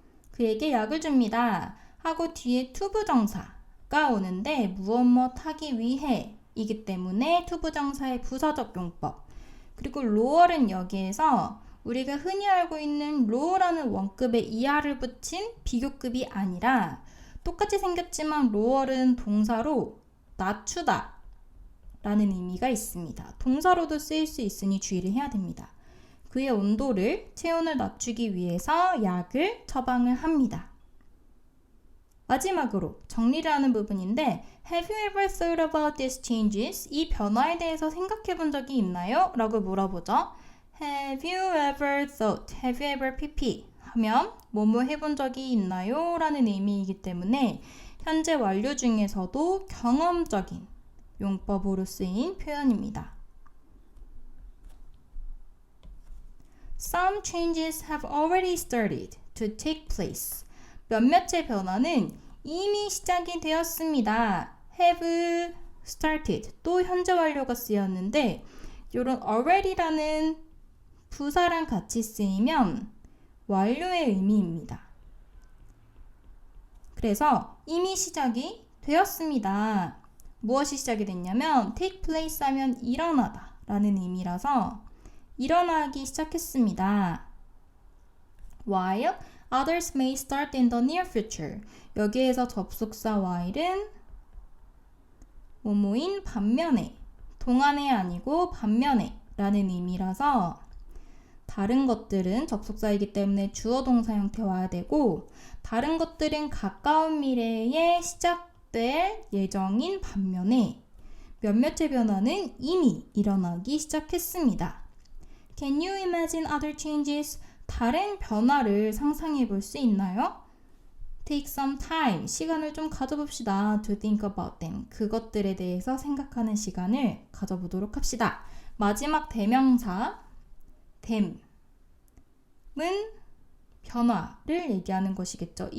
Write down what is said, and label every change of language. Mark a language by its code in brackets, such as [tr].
[ko] 그에게 약을 줍니다 하고 뒤에 to 부정사가 오는데 무엇 하기 위해 이기 때문에 to 부정사의 부사적 용법 그리고 lower은 여기에서 우리가 흔히 알고 있는 low라는 원급에 er를 붙인 비교급이 아니라 똑같이 생겼지만 lower은 동사로 낮추다 라는 의미가 있습니다. 동사로도 쓰일 수 있으니 주의를 해야 됩니다. 그의 온도를 체온을 낮추기 위해서 약을 처방을 합니다. 마지막으로 정리를 하는 부분인데 [en] Have you ever thought about these changes? [ko] 이 변화에 대해서 생각해 본 적이 있나요? 라고 물어보죠. [en] Have you ever thought? Have you ever pp? [ko] 하면 뭐뭐 해본 적이 있나요? 라는 의미이기 때문에 현재 완료 중에서도 경험적인 용법으로 쓰인 표현입니다. [en] Some changes have already started to take place. [ko] 몇몇의 변화는 이미 시작이 되었습니다. have started 또 현재 완료가 쓰였는데 이런 already라는 부사랑 같이 쓰이면 완료의 의미입니다. 그래서 이미 시작이 되었습니다. 무엇이 시작이 됐냐면 take place 하면 일어나다 라는 의미라서 일어나기 시작했습니다. [en] While others may start in the near future. [ko] 여기에서 접속사 while은 뭐뭐인 반면에, 동안에 아니고 반면에 라는 의미라서 다른 것들은 접속사이기 때문에 주어 동사 형태 와야 되고 다른 것들은 가까운 미래에 시작될 예정인 반면에 몇몇의 변화는 이미 일어나기 시작했습니다. [en] Can you imagine other changes? [ko] 다른 변화를 상상해 볼 수 있나요? [en] Take some time. [ko] 시간을 좀 가져봅시다. [en] To think about them. [ko] 그것들에 대해서 생각하는 시간을 가져보도록 합시다. 마지막 대명사 them은 변화를 얘기하는 것이겠죠.